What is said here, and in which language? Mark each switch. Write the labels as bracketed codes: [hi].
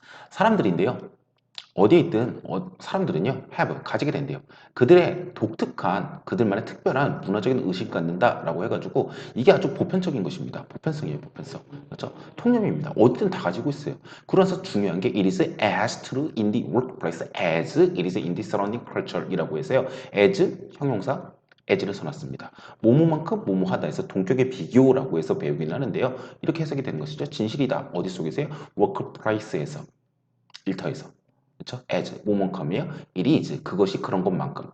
[ko] 사람들인데요. 어디에 있든 사람들은요. have, 가지게 된대요. 그들의 독특한, 그들만의 특별한 문화적인 의식을 갖는다라고 해가지고 이게 아주 보편적인 것입니다. 보편성이에요. 보편성. 그렇죠? 통념입니다. 어디든 다 가지고 있어요. 그래서 중요한 게 [en] it is as true in the workplace as it is in the surrounding culture [ko] 이라고 해서요. as, 형용사, as를 써놨습니다. 뭐뭐만큼 뭐뭐하다 해서 동격의 비교라고 해서 배우기는 하는데요. 이렇게 해석이 되는 것이죠. 진실이다. 어디 속에서요? workplace에서. 일터에서. 그렇죠? as, 뭐만큼이에요? it is, 그것이 그런 것만큼.